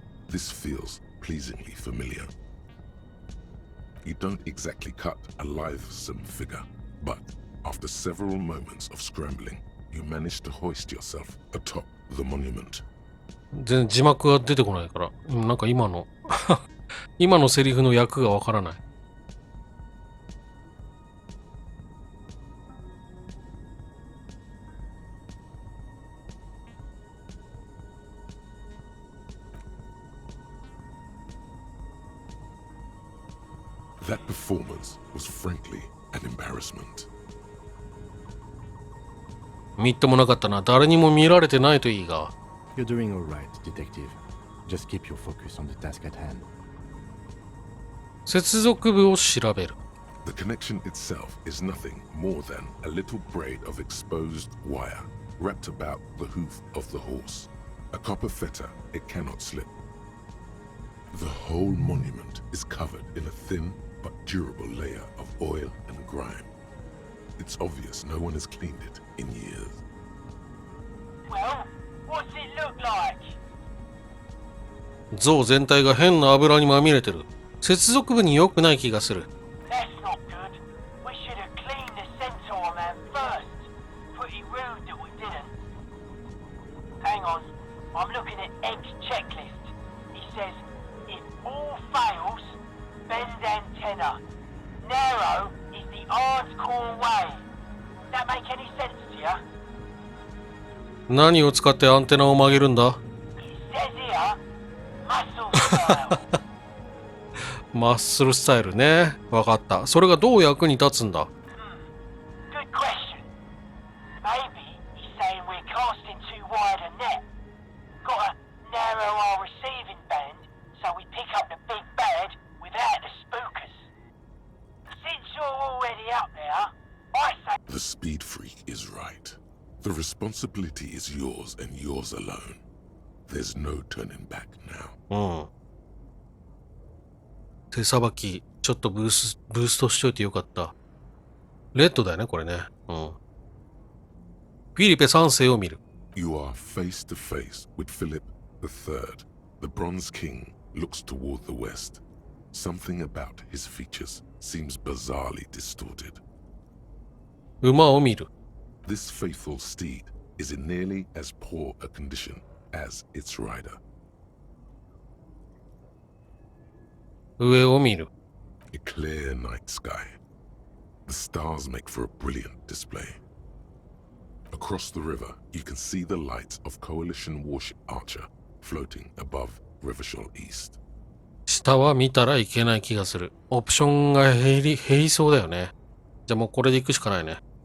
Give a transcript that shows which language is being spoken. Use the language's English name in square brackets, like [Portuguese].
[English] This feels pleasingly familiar. You don't exactly cut a lithesome figure, but after several moments of scrambling, you manage to hoist yourself atop the monument. [Japanese] 全然字幕が出てこないから、なんか今の今のセリフの訳がわからない。 [English] That performance was frankly an embarrassment. [Japanese] みっともなかったな。誰にも見られてないといいが。 [English] You're doing all right, detective. Just keep your focus on the task at hand. [Japanese] 接続部を調べる。 [English] The connection itself is nothing more than a little braid of exposed wire wrapped about the hoof of the horse. A copper fetter it cannot slip. The whole monument is covered in a thin but durable layer of oil and grime. It's obvious no one has cleaned it in years. Well, what's it look like? [Japanese] 像全体が変な油にまみれてる。接続部に良くない気がする。 [English] That's not good. We should have cleaned the centaur man first. Pretty rude that we didn't. Hang on, I'm looking at Egg's checklist. He says, if all fails, bend antenna. Narrow is the hardcore way. That make any sense to you? [Japanese] 何を使ってアンテナを曲げるんだ？ [English] It says here, muscle style. [Japanese] マッスルスタイルね。わかった。それがどう役に立つんだ？ [English] Good question. Maybe he's saying we're casting too wide a net. Gotta narrow our receiving band so we pick up the big bad without the spookers. Since you're already up there, I say... The speed freak is right. The responsibility is yours and yours alone. There's no turning back now. [Japanese] うん。手さばき、ちょっとブーストしといてよかった。レッドだよね、これね。うん。フィリペ3世を見る。 [English] You are face to face with Philip III. The Bronze King looks toward the west. Something about his features seems bizarrely distorted. [Japanese] 馬を見る。 [English] This faithful steed is in nearly as poor a condition as its rider. [Japanese] 上を見る。 [English] A clear night sky. The stars make for a brilliant display. Across the river, you can see the lights of Coalition warship Archer floating above Rivershore East. [Japanese] 下は見たらいけない気がする。オプションが減りそうだよね。じゃあもうこれで行くしかないね。